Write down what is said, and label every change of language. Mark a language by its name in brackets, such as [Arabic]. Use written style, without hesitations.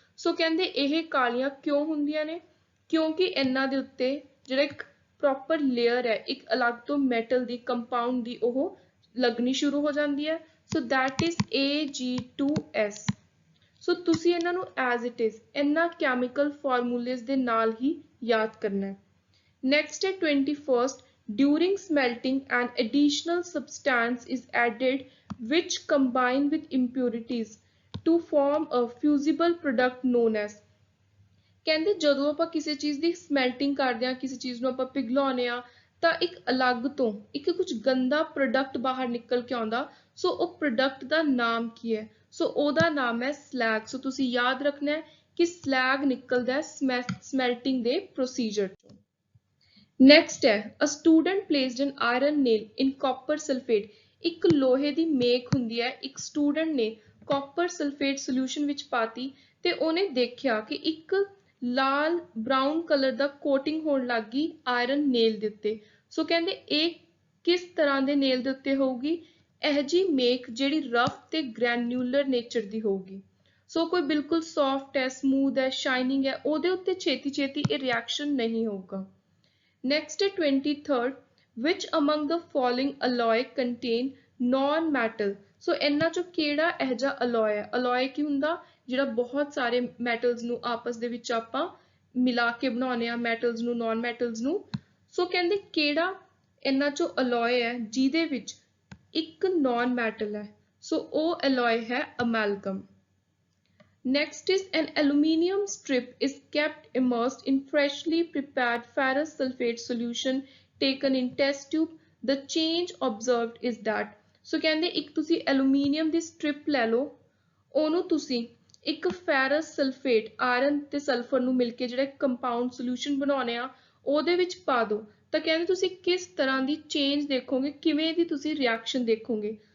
[Punjabi] ਸੋ ਕਹਿੰਦੇ ਇਹ ਕਾਲੀਆਂ ਕਿਉਂ ਹੁੰਦੀਆਂ ਨੇ? ਕਿਉਂਕਿ ਇਹਨਾਂ ਦੇ ਉੱਤੇ ਜਿਹੜਾ ਇੱਕ ਪ੍ਰੋਪਰ ਲੇਅਰ ਹੈ ਇੱਕ ਅਲੱਗ ਤੋਂ ਮੈਟਲ ਦੀ ਕੰਪਾਊਂਡ ਦੀ ਉਹ ਲੱਗਣੀ ਸ਼ੁਰੂ ਹੋ ਜਾਂਦੀ ਹੈ। So [English] that is [Punjabi] Ag2S। ਸੋ ਤੁਸੀਂ ਇਹਨਾਂ ਨੂੰ [English] as it is [Punjabi] ਇਹਨਾਂ ਕੈਮੀਕਲ ਫਾਰਮੂਲੇਜ਼ ਦੇ ਨਾਲ ਹੀ ਯਾਦ ਕਰਨਾ ਹੈ। ਨੈਕਸਟ ਹੈ 21st। [English] During smelting an additional substance is added which combine with impurities to form a fusible product known as। [Punjabi] ਕਹਿੰਦੇ ਜਦੋਂ ਆਪਾਂ ਕਿਸੇ ਚੀਜ਼ ਦੀ ਸਮੈਲਟਿੰਗ ਕਰਦੇ ਹਾਂ, ਕਿਸੇ ਚੀਜ਼ ਨੂੰ ਆਪਾਂ ਪਿਘਲਾਉਂਦੇ ਹਾਂ ਤਾਂ ਇੱਕ ਅਲੱਗ ਤੋਂ ਇੱਕ ਕੁਝ ਗੰਦਾ ਪ੍ਰੋਡਕਟ ਬਾਹਰ ਨਿਕਲ ਕੇ ਆਉਂਦਾ। ਸੋ ਉਹ ਪ੍ਰੋਡਕਟ ਦਾ ਨਾਮ ਕੀ ਹੈ? ਸੋ ਉਹਦਾ ਨਾਮ ਹੈ ਸਲੈਗ। ਸੋ ਤੁਸੀਂ ਯਾਦ ਰੱਖਣਾ ਹੈ ਕਿ ਸਲੈਗ ਨਿਕਲਦਾ ਹੈ ਸਮੈਲਟਿੰਗ ਦੇ ਪ੍ਰੋਸੀਜਰ ਤੋਂ। [English] next [Punjabi] ਹੈ [English] A student placed an iron nail in copper sulphate. [Punjabi] ਇੱਕ ਲੋਹੇ ਦੀ ਮੇਖ ਹੁੰਦੀ ਹੈ, ਇੱਕ ਸਟੂਡੈਂਟ ਨੇ ਕਾਪਰ ਸਲਫੇਟ ਸੋਲਿਊਸ਼ਨ ਵਿੱਚ ਪਾਤੀ ਤੇ ਉਹਨੇ ਦੇਖਿਆ ਕਿ ਇੱਕ ਲਾਲ ਬਰਾਊਨ ਕਲਰ ਦਾ ਕੋਟਿੰਗ ਹੋਣ ਲੱਗ ਗਈ ਆਇਰਨ ਨੇਲ ਦੇ ਉੱਤੇ। ਸੋ ਕਹਿੰਦੇ ਇਹ ਕਿਸ ਤਰ੍ਹਾਂ ਦੇ ਨੇਲ ਦੇ ਉੱਤੇ ਹੋਊਗੀ? ਇਹ ਜੀ ਮੇਖ ਜਿਹੜੀ ਰਫ ਤੇ ਗ੍ਰੈਨੂਲਰ ਨੇਚਰ ਦੀ ਹੋਊਗੀ। ਸੋ ਕੋਈ ਬਿਲਕੁਲ ਸੌਫਟ ਹੈ, ਸਮੂਥ ਹੈ, ਸ਼ਾਈਨਿੰਗ ਹੈ, ਉਹਦੇ ਉੱਤੇ ਛੇਤੀ ਛੇਤੀ ਇਹ ਰਿਐਕਸ਼ਨ ਨਹੀਂ ਹੋਊਗਾ। [English] Next [Hindi] है [English] 23rd। Which among the following alloy contain non-metal। [Punjabi] So ਇਹਨਾਂ ਚੋਂ ਕਿਹੜਾ ਇਹ ਜਿਹਾ alloy ਹੈ? alloy ਕੀ ਹੁੰਦਾ? ਜਿਹੜਾ ਬਹੁਤ ਸਾਰੇ metals ਨੂੰ ਆਪਸ ਦੇ ਵਿੱਚ ਆਪਾਂ ਮਿਲਾ ਕੇ ਬਣਾਉਂਦੇ ਆ, metals ਨੂੰ non metals ਨੂੰ। ਸੋ ਕਹਿੰਦੇ ਕਿਹੜਾ ਇਹਨਾਂ ਚੋਂ alloy ਹੈ ਜਿਹਦੇ ਵਿੱਚ ਇੱਕ non metal ਹੈ? ਸੋ ਉਹ alloy ਹੈ amalgam। [English] Next is an aluminium strip is kept immersed in freshly prepared ferrous sulfate solution taken in test tube। The change observed is that। [Punjabi] So ਕਹਿੰਦੇ ਇੱਕ ਤੁਸੀਂ aluminium ਦੀ strip ਲੈ ਲਓ, ਉਹਨੂੰ ਤੁਸੀਂ ਇੱਕ ferrous sulfate ਆਇਰਨ ਤੇ ਸਲਫਰ ਨੂੰ ਮਿਲ ਕੇ ਜਿਹੜਾ ਕੰਪਾਊਂਡ ਸੋਲਿਊਸ਼ਨ ਬਣਾਉਣੇ ਆ ਉਹਦੇ ਵਿੱਚ ਪਾ ਦਿਓ ਤਾਂ ਕਹਿੰਦੇ ਤੁਸੀਂ ਕਿਸ ਤਰ੍ਹਾਂ ਦੀ ਚੇਂਜ ਦੇਖੋਗੇ, ਕਿਵੇਂ ਦੀ ਤੁਸੀਂ ਰਿਐਕਸ਼ਨ ਦੇਖੋਗੇ।